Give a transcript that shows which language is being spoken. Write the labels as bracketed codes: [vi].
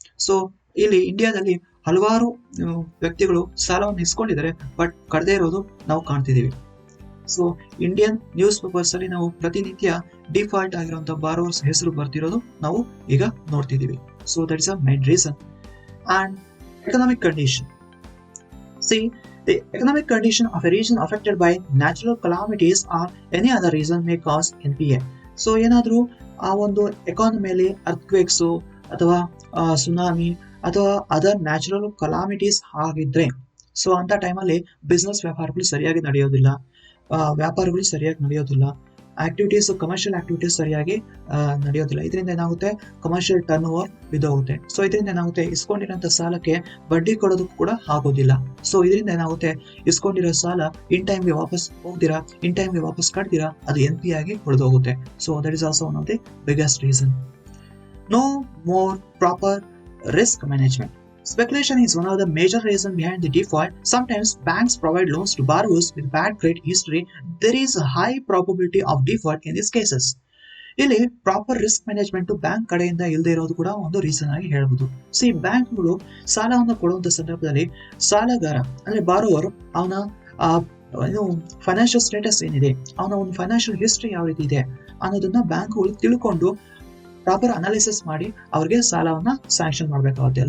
[kn] So ಇಲ್ಲಿ ಇಂಡಿಯಾದಲ್ಲಿ ಹಲವಾರು ವ್ಯಕ್ತಿಗಳು ಸಾಲವನ್ನು ಇಸ್ಕೊಂಡಿದ್ದಾರೆ ಬಟ್ ಕಟ್ಟದೇ ಇರೋದು ನಾವು ಕಾಣ್ತಿದೀವಿ. ಸೊ ಇಂಡಿಯನ್ ನ್ಯೂಸ್ ಪೇಪರ್ಸ್ ಅಲ್ಲಿ ನಾವು ಪ್ರತಿನಿತ್ಯ ಡಿಫಾಲ್ಟ್ ಆಗಿರುವಂತಹ ಬಾರೋವರ್ಸ್ ಹೆಸರು ಬರ್ತಿರೋದು ನಾವು ಈಗ ನೋಡ್ತಿದೀವಿ. [en] So that is a main reason. And economic condition. See, the economic condition of a region affected by natural calamities or any other reason may cause NPA. [kn] So ಏನಾದರೂ ಆ ಒಂದು ಎಕಾನಮಿಯಲ್ಲಿ ಅರ್ಥಕ್ವೇಕ್ಸು ಅಥವಾ ಸುನಾಮಿ ಅಥವಾ other natural calamities ಆಗಿದ್ರೆ, so ಅಂತ ಟೈಮಲ್ಲಿ business ವ್ಯಾಪಾರಗಳು ಸರಿಯಾಗಿ ನಡೆಯೋದಿಲ್ಲ, ವ್ಯಾಪಾರಗಳು ಸರಿಯಾಗಿ ನಡೆಯೋದಿಲ್ಲ, ಆಕ್ಟಿವಿಟೀಸ್ ಕಮರ್ಷಿಯಲ್ ಆಕ್ಟಿವಿಟೀಸ್ ಸರಿಯಾಗಿ ನಡೆಯೋದಿಲ್ಲ. ಇದರಿಂದ ಏನಾಗುತ್ತೆ, ಕಮರ್ಷಿಯಲ್ ಟರ್ನ್ ಓವರ್ ಬಿದ್ದೋಗುತ್ತೆ. ಸೊ ಇದರಿಂದ ಏನಾಗುತ್ತೆ, ಇಸ್ಕೊಂಡಿರೋಂಥ ಸಾಲಕ್ಕೆ ಬಡ್ಡಿ ಕೊಡೋದಕ್ಕೂ ಕೂಡ ಆಗೋದಿಲ್ಲ. ಸೊ ಇದರಿಂದ ಏನಾಗುತ್ತೆ, ಇಸ್ಕೊಂಡಿರೋ ಸಾಲ ಇನ್ ಟೈಮ್ಗೆ ವಾಪಸ್ ಹೋಗ್ದಿರಾ, ಇನ್ ಟೈಮ್ಗೆ ವಾಪಸ್ ಕಟ್ದಿರಾ, ಅದು NPA ಆಗಿ ಉಳಿದೋಗುತ್ತೆ. [en] So that is also one of the biggest reason. No more proper risk management. Speculation is one of the major reasons behind the default. Sometimes banks provide loans to borrowers with bad credit history. There is a high probability of default in these cases. [kn] ಇಲ್ಲಿ proper risk management bank ಕಡೆಯಿಂದ ಇಲ್ಲದೆ ಇರೋದು ಕೂಡ ಒಂದು reason ಆಗಿ ಹೇಳ್ಬೋದು. C ಬ್ಯಾಂಕ್ಗಳು ಸಾಲವನ್ನು ಕೊಡುವಂತ ಸಂದರ್ಭದಲ್ಲಿ ಸಾಲಗಾರ ಅಂದ್ರೆ ಬಾರೋವರ್ ಅವನ ಏನು ಫೈನಾನ್ಷಿಯಲ್ ಸ್ಟೇಟಸ್ ಏನಿದೆ, ಅವನ ಒಂದು ಫೈನಾನ್ಷಿಯಲ್ ಹಿಸ್ಟ್ರಿ ಯಾವ ರೀತಿ ಇದೆ ಅನ್ನೋದನ್ನ ಬ್ಯಾಂಕ್ಗಳು ತಿಳ್ಕೊಂಡು ಪ್ರಾಪರ್ ಅನಾಲಿಸಿಸ್ ಮಾಡಿ ಅವ್ರಿಗೆ ಸಾಲವನ್ನ ಸ್ಯಾಂಕ್ಷನ್ ಮಾಡಬೇಕಾಗುತ್ತೆ.